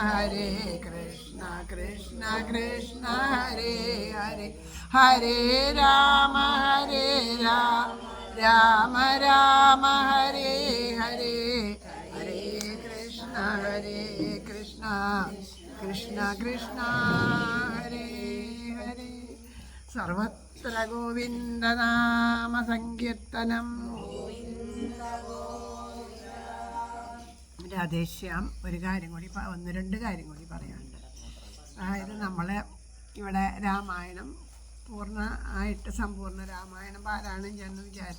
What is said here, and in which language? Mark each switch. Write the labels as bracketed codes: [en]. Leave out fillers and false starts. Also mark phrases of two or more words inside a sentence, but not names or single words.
[sa] കൃഷ്ണ കൃഷ്ണ ഹരേ ഹരേ ഹരേ രാമ രാമ രാമ ഹരേ ഹരേ ഹരേ കൃഷ്ണ കൃഷ്ണ കൃഷ്ണ ഹരേ ഹരേ സർവത്ര ഗോവിന്ദനാമ സങ്കീർത്തനം. [ml] രാധേശ്യാം ഒരു കാര്യം കൂടി, ഒന്ന് രണ്ട് കാര്യം കൂടി പറയാനുണ്ട്. അതായത് നമ്മൾ ഇവിടെ രാമായണം സമ്പൂർണ്ണ രാമായണം പാരായണം ചെയ്യാമെന്ന് വിചാരിച്ചു.